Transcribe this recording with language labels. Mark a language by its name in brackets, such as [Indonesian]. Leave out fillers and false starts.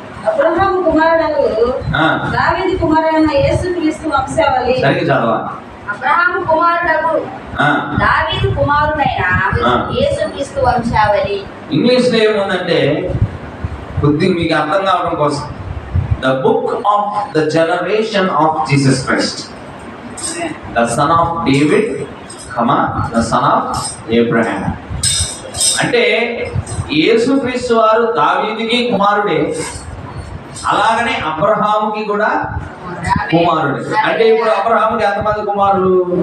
[Telugu] అబ్రహాము కుమారుడు దావీదు కుమారుడైన యేసుక్రీస్తు వంశావళి. సరిగ్గా చదవాలి. అబ్రహాము కుమారుడు దావీదు కుమారుడైన యేసుక్రీస్తు వంశావళి. ఇంగ్లీష్ లో ఏముందంటే కొద్దిగా మీకు అర్థం కావడం కోసం, [English] the book of the generation of Jesus Christ, the son of David, the son of Abraham. [Telugu] అంటే యేసుక్రీస్తు వారు దావీదుకి కుమారుడే, అలాగనే అబ్రహాముకి కూడా కుమారుడే. అంటే ఇప్పుడు అబ్రహాముకి ఎంతమంది కుమారులు?